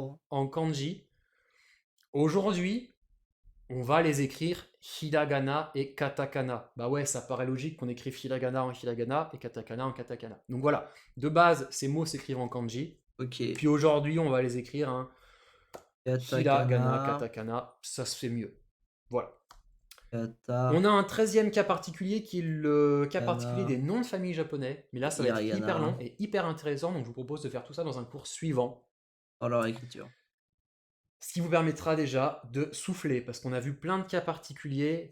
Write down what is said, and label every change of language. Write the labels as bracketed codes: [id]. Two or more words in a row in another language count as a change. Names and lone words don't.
[fr] trop. en kanji. Aujourd'hui, on va les écrire hiragana et katakana. Bah ouais, ça paraît logique qu'on écrive hiragana en hiragana et katakana en katakana. Donc voilà, de base, ces mots s'écrivent en kanji. Ok. Puis aujourd'hui, on va les écrire hiragana, Katakana. katakana, ça se fait mieux. Voilà. Kata. On a un 13e cas particulier qui est le cas particulier Kana. des noms de famille japonais. Mais là, ça va être hyper Hiragana. long et hyper intéressant, donc je vous propose de faire tout ça dans un cours suivant. Dans leur écriture. Ce qui vous permettra déjà de souffler, parce qu'on a vu plein de cas particuliers.